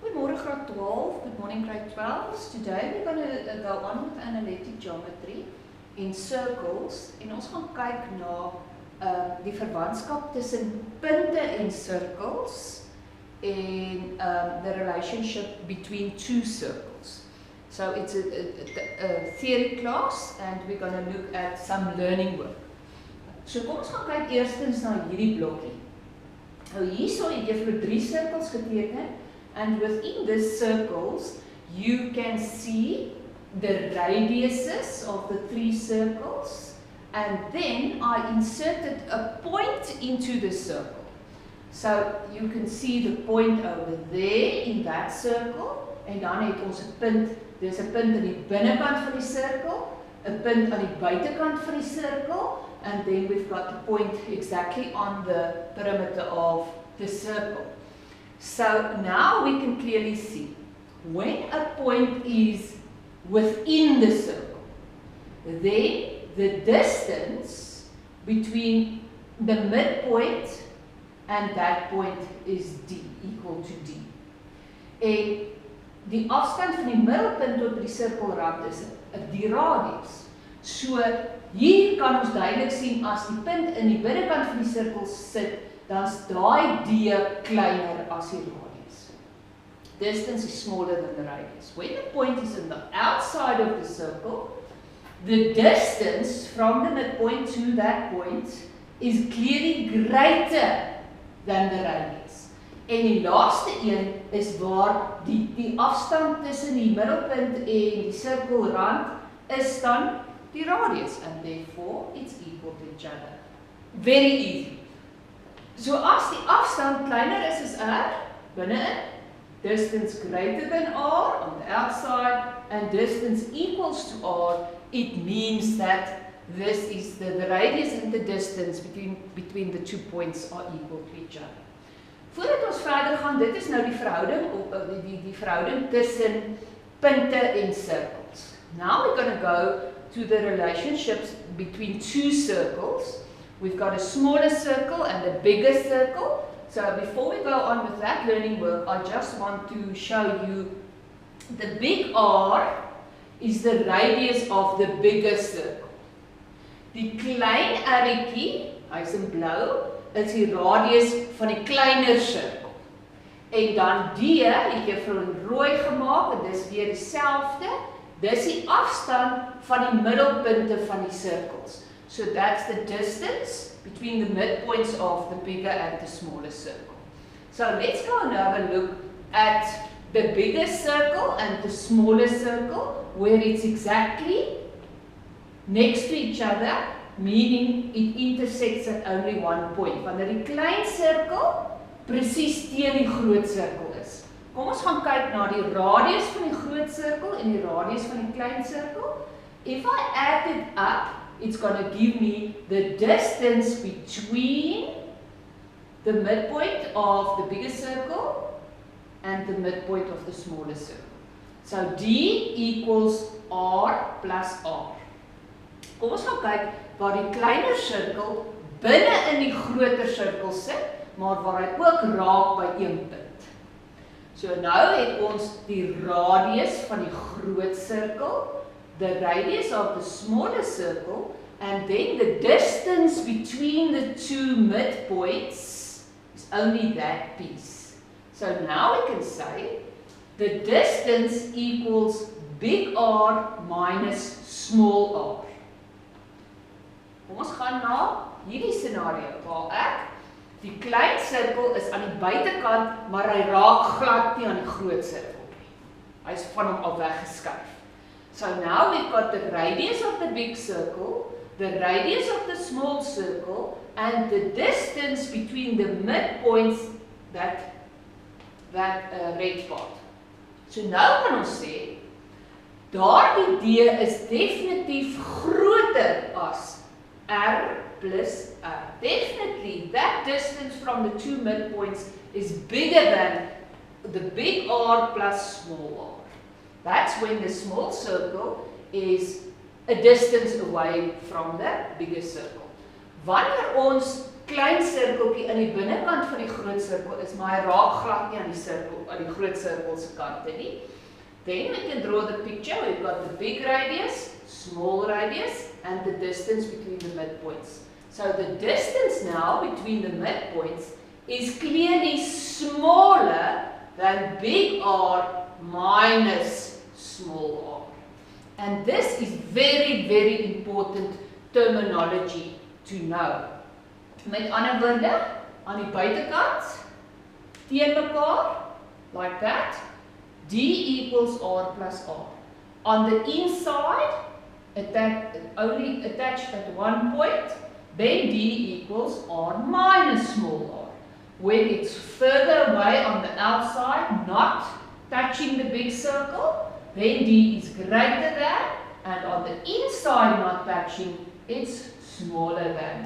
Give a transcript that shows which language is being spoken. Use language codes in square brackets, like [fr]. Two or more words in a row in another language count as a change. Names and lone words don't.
[af] Goeiemorgen graad 12, [en] good morning grade 12s. Today we're going to go on with analytic geometry in circles. [af] En ons gaan kyk na die verwantskap tussen punte en circles en [en] the relationship between two circles. So it's a theory class and we're going to look at some learning work. [af] So kom ons gaan kyk eerstens na hierdie blokkie. Nou hierso het jy vir 3 cirkels geteken. [en] And within these circles, you can see the radiuses of the 3 circles. And then I inserted a point into the circle. So you can see the point over there in that circle. [af] En dan het ons 'n punt, dis 'n punt aan die binnekant van die sirkel, 'n punt aan die buitekant van die sirkel, [en] and then we've got the point exactly on the perimeter of the circle. So now we can clearly see when a point is within the circle, then the distance between the midpoint and that point is d, equal to d. [af] En die afstand van die middelpunt tot die sirkelrand is die radius. So hier kan ons duidelik sien as die punt in die binnekant van die sirkel sit, dan is daai d kleiner as die radius. [en] Distance is smaller than the radius. When the point is on the outside of the circle, the distance from the midpoint to that point is clearly greater than the radius. [af] En die laaste een is waar die afstand tussen die middelpunt en die sirkelrand is dan die radius, [en] and therefore it's equal to each other. Very easy. [af] So as die afstand kleiner is as r, [en] binne-in, distance greater than r on the outside, and distance equals to r, it means that this is the radius and the distance between the 2 points are equal to each other. [af] Voordat ons verder gaan, dit is nou die verhouding tussen punte en cirkels. [en] Now we're going to go to the relationships between 2 circles. We've got a smaller circle and a bigger circle. So before we go on with that learning work, I just want to show you the big R is the radius of the bigger circle. [af] Die klein r'tjie, hy's in blou, is die radius van die kleiner sirkel. En dan D, het jy vir rooi gemaak, en dis weer dieselfde. Dis die afstand van die middelpunte van die cirkels. [en] So that's the distance between the midpoints of the bigger and the smaller circle. So let's go and have a look at the bigger circle and the smaller circle, where it's exactly next to each other, meaning it intersects at only one point. [af] Wanneer die klein sirkel presies teen die groot sirkel is. Kom ons gaan kyk na die radius van die groot sirkel en die radius van die klein sirkel. [en] If I add it up, it's going to give me the distance between the midpoint of the bigger circle and the midpoint of the smaller circle. So D equals R plus R. [af] Kom ons gaan kyk waar die kleiner sirkel binne in die groter sirkel sit, maar waar hy ook raak by een punt. So nou het ons die radius van die groot sirkel, [en] the radius of the smaller circle, and then the distance between the 2 midpoints is only that piece. So now we can say the distance equals big R minus small r. [af] Kom ons gaan na hierdie scenario waar ek die klein sirkel is aan die buitekant, maar hy raak glad nie aan die groot sirkel nie. Hy is van hom af weggeskuif. [en] So now we've got the radius of the big circle, the radius of the small circle, and the distance between the midpoints, that red part. [af] So nou kan ons sê, daardie D is definitief groter as R plus R. [en] Definitely, that distance from the 2 midpoints is bigger than the big R plus small r. That's when the small circle is a distance away from the bigger circle. [af] Wanneer ons klein sirkeltjie aan die binnekant van die groot sirkel is, maar hy raak glad nie aan die groot sirkel se kante nie. [en] Then we can draw the picture. We've got the big radius, small radius, and the distance between the midpoints. So the distance now between the midpoints is clearly smaller than big R minus small r. And this is very, very important terminology to know. [af] Met ander woorde, aan die buitekant, teen mekaar, [en] like that, D equals R plus R. On the inside, only attached at one point, then D equals R minus small r. When it's further away on the outside, not touching the big circle, then D is greater than, and on the inside not touching, it's smaller than.